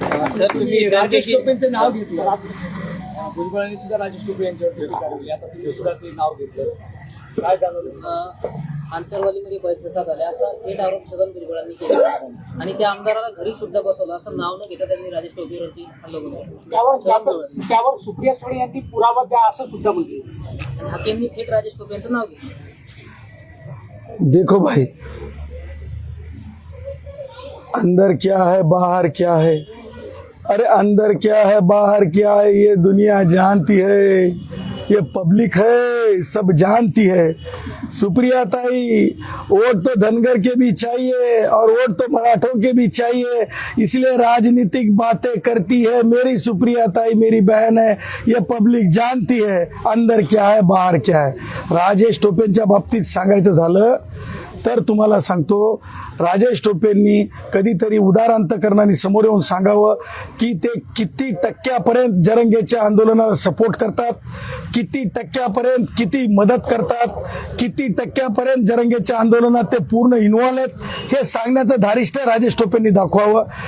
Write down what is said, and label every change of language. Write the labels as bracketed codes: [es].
[mr] Sir, तुम्ही राजेश टोपेंचं नाव घेतलं, भुजबळांनी सुद्धा राजेश टोपे यांच्यावर टीका केली, आता तुम्ही सुद्धा ते नाव घेतलं, काय जाणवलं? आंतरवालीमध्ये बैठका झाल्या असा थेट आरोप छगन भुजबळांनी केला आणि त्या आमदाराला घरी सुद्धा बसवलं असं नाव न घेता त्यांनी राजेश टोपेवरती हल्ला केला. त्यावर सुप्रिया सुळे यांनी पुरावा द्या असं सुद्धा म्हटलं. आणि हाकेंनी थेट राजेश टोपे यांचं नाव घेतलं. [hi] देखो भाई, अंदर क्या है बाहर क्या है, अरे अंदर क्या है बाहर क्या है ये दुनिया जानती है, ये पब्लिक है सब जानती है. सुप्रिया ताई, वोट तो धनगर के भी चाहिए और वोट तो मराठों के भी चाहिए, इसलिए राजनीतिक बातें करती है. मेरी सुप्रिया ताई मेरी बहन है, ये पब्लिक जानती है अंदर क्या है बाहर क्या है. [mr] राजेश टोपेंच्या बाबतीत सांगायचं झालं तर तुम्हाला सांगतो, राजेश टोपेंनी कधीतरी उदार अंतकरणाने समोर येऊन सांगावं की ते किती टक्क्यापर्यंत जरंगेच्या आंदोलनाला सपोर्ट करतात, किती टक्क्यापर्यंत किती मदत करतात, किती टक्क्यापर्यंत जरंगेच्या आंदोलनात ते पूर्ण इन्व्हॉल्व आहेत हे सांगण्याचं धारिष्ट्य राजेश टोपेंनी दाखवावं.